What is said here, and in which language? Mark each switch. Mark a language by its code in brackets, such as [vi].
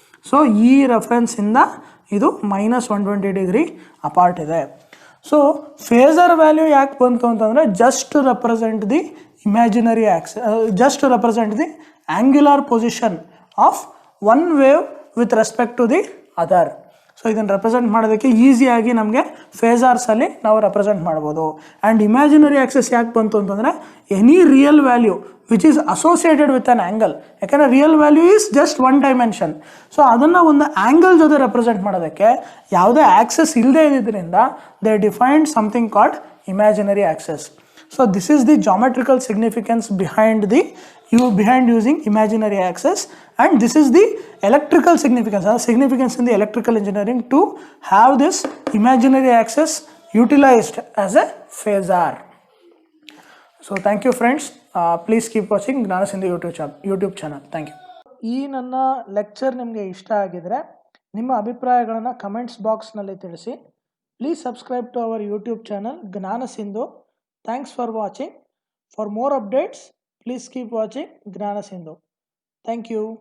[kn] So ಈ reference ಇಂದ ಇದು minus 120 degree apart ಇದೆ. ಸೊ ಫೇಸರ್ ವ್ಯಾಲ್ಯೂ ಯಾಕೆ ಬಂತು ಅಂತಂದರೆ [en] Just to represent the imaginary axis, just to represent the angular position of one wave with respect to the other. [kn] So ಇದನ್ನು represent ಮಾಡೋದಕ್ಕೆ ಈಸಿಯಾಗಿ ನಮಗೆ ಫೇಸರ್ಸಲ್ಲಿ ನಾವು ರೆಪ್ರೆಸೆಂಟ್ ಮಾಡ್ಬೋದು. [en] and imaginary axis [kn] ಯಾಕೆ ಬಂತು ಅಂತಂದರೆ [en] Any real value which is associated with an angle, ಯಾಕಂದರೆ real value is just one dimension. [kn] So ಅದನ್ನು ಒಂದು ಆ್ಯಂಗಲ್ ಜೊತೆ ರೆಪ್ರೆಸೆಂಟ್ ಮಾಡೋದಕ್ಕೆ ಯಾವುದೇ ಆ್ಯಕ್ಸಸ್ ಇಲ್ಲದೆ ಇದ್ದಿದ್ದರಿಂದ [en] They defined something called imaginary axis. So this is the geometrical significance behind using imaginary axis, and this is the electrical significance in the electrical engineering to have this imaginary axis utilized as a phasor. So thank you friends, please keep watching Gnana Sindhu YouTube channel. Thank you. [kn] ಈ ನನ್ನ lecture ನಿಮಗೆ ಇಷ್ಟ ಆಗಿದ್ರೆ ನಿಮ್ಮ ಅಭಿಪ್ರಾಯಗಳನ್ನು comments ಬಾಕ್ಸ್ನಲ್ಲಿ ತಿಳಿಸಿ. [en] Please subscribe to our YouTube channel Gnana Sindhu. Thanks for watching. For more updates, please keep watching Gnana Sindhu. Thank you.